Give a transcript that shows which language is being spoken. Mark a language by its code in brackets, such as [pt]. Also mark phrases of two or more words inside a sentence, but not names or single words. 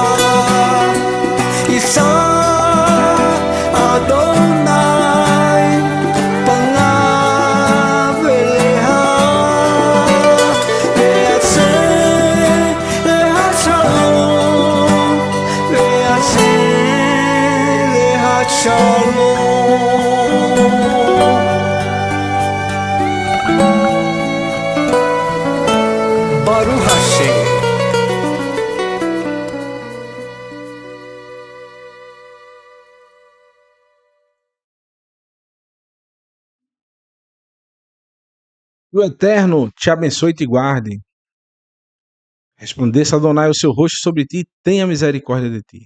[he] ישא אדני פניו אליך וישם לך שלום וישם לך שלום ברוך השם [pt] Que o Eterno te abençoe e te guarde. Resplandeça Adonai o seu rosto sobre ti, tenha misericórdia de ti.